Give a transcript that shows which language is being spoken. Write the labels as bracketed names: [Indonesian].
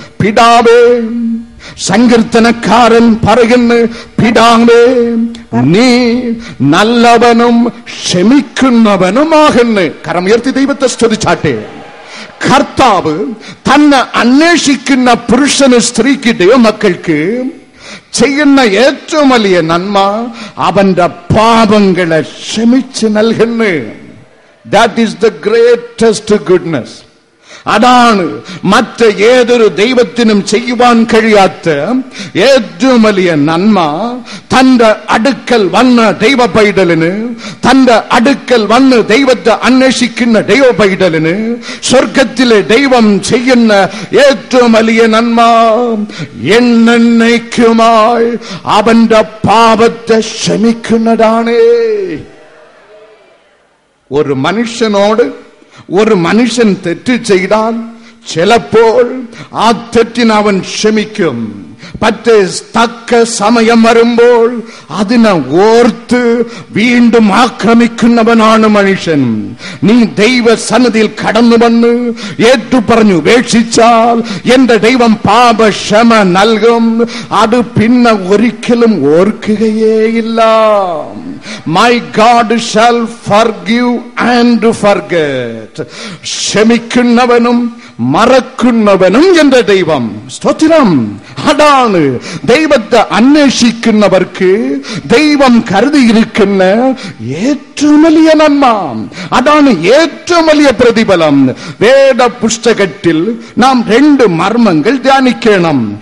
[Malayalam] പിതാവേ, സങ്കീർത്തനക്കാരൻ പറയുന്നു, പിതാവേ നീ നല്ലവനും ക്ഷമിക്കുന്നവനുമാകുന്നു. കരം ഉയർത്തി ദൈവത്തെ സ്തുതിച്ചാട്ടെ. കർത്താവ് തന്നെ അന്വേഷിക്കുന്ന പുരുഷന്, സ്ത്രീക്ക്, ദൈവമക്കൾക്ക് ചെയ്യുന്ന ഏറ്റവും വലിയ നന്മ അവന്റെ പാപങ്ങളെ ക്ഷമിച്ച് നൽകുന്നു. [English] That is the greatest goodness. [Malayalam] അതാണ് മറ്റ് ഏതൊരു ദൈവത്തിനും ചെയ്യുവാൻ കഴിയാത്ത ഏറ്റവും വലിയ നന്മ. തന്റെ അടുക്കൽ വന്ന് ദൈവ പൈതലിന്, തന്റെ അടുക്കൽ വന്ന് ദൈവത്തെ അന്വേഷിക്കുന്ന ദൈവ പൈതലിന് സ്വർഗത്തിലെ ദൈവം ചെയ്യുന്ന ഏറ്റവും വലിയ നന്മ എന്നേക്കുമായി അവന്റെ പാപത്തെ ക്ഷമിക്കുന്നതാണ്. ഒരു മനുഷ്യനോട് ഒരു മനുഷ്യൻ തെറ്റ് ചെയ്താൽ ചിലപ്പോൾ ആ തെറ്റിന് അവൻ ക്ഷമിക്കും. പക്ഷേ തക്ക സമയം വരുമ്പോൾ അതിനെ ഓർത്ത് വീണ്ടും ആക്രമിക്കുന്നവനാണ് മനുഷ്യൻ. നീ ദൈവ സന്നിധിയിൽ കടന്നു വന്ന് ഏറ്റു പറഞ്ഞു ഉപേക്ഷിച്ചാൽ എന്റെ ദൈവം പാപക്ഷമ നൽകും. അത് പിന്നെ ഒരിക്കലും ഓർക്കുകയേയില്ല. [English] My God shall forgive and forget. [Malayalam] ക്ഷമിക്കുന്നവനും മറക്കുന്നവനും എന്റെ ദൈവം. സ്തോത്രം. അതാണ് ദൈവത്തെ അന്വേഷിക്കുന്നവർക്ക് ദൈവം കരുതിയിരിക്കുന്ന ഏറ്റവും വലിയ നന്മ. അതാണ് ഏറ്റവും വലിയ പ്രതിഫലം. വേദപുസ്തകത്തിൽ നാം രണ്ട് മർമ്മങ്ങൾ ധ്യാനിക്കണം.